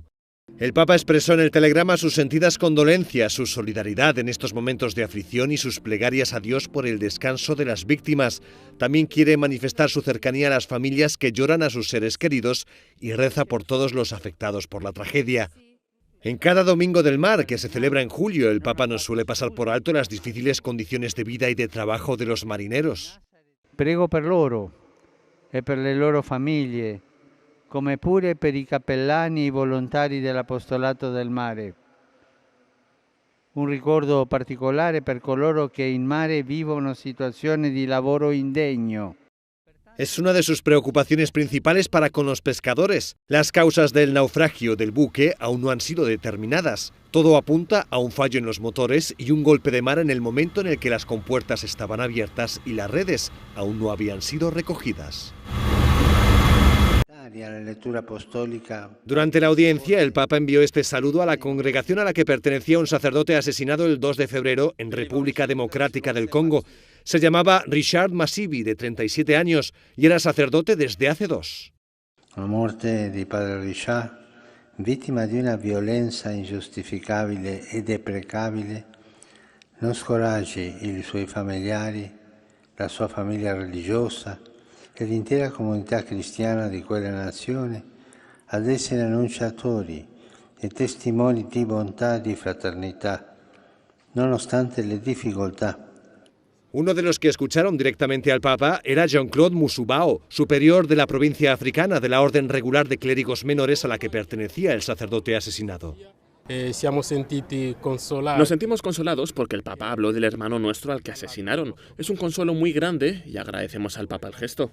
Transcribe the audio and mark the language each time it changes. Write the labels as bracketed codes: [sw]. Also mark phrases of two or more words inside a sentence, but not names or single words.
[es] El Papa expresó en el telegrama sus sentidas condolencias, su solidaridad en estos momentos de aflicción y sus plegarias a Dios por el descanso de las víctimas. También quiere manifestar su cercanía a las familias que lloran a sus seres queridos y reza por todos los afectados por la tragedia. En cada Domingo del Mar, que se celebra en julio, el Papa no suele pasar por alto las difíciles condiciones de vida y de trabajo de los marineros. [it] Prego per loro e per le loro famiglie, come pure per i cappellani e i volontari dell'Apostolato del Mare. un ricordo particolare per coloro che in mare vivono situazioni di lavoro indegno. [es] Es una de sus preocupaciones principales para con los pescadores. Las causas del naufragio del buque aún no han sido determinadas. Todo apunta a un fallo en los motores y un golpe de mar en el momento en el que las compuertas estaban abiertas y las redes aún no habían sido recogidas. Durante la audiencia, el Papa envió este saludo a la congregación a la que pertenecía un sacerdote asesinado el 2 de febrero en República Democrática del Congo. Se llamaba Richard Masibi, de 37 años, y era sacerdote desde hace 2. La muerte [it] di padre Richard, vittima di una violenza ingiustificabile e deprecabile, non scoraggi i suoi familiari, la sua famiglia religiosa e l'intera comunità cristiana di quella nazione ad essere annunciatori e testimoni di bontà e di fraternità, nonostante le difficoltà. [es] Uno de los que escucharon directamente al Papa era Jean-Claude Musubao, superior de la provincia africana de la Orden Regular de Clérigos Menores a la que pertenecía el sacerdote asesinado. Nos sentimos consolados porque el Papa habló del hermano nuestro al que asesinaron. Es un consuelo muy grande y agradecemos al Papa el gesto.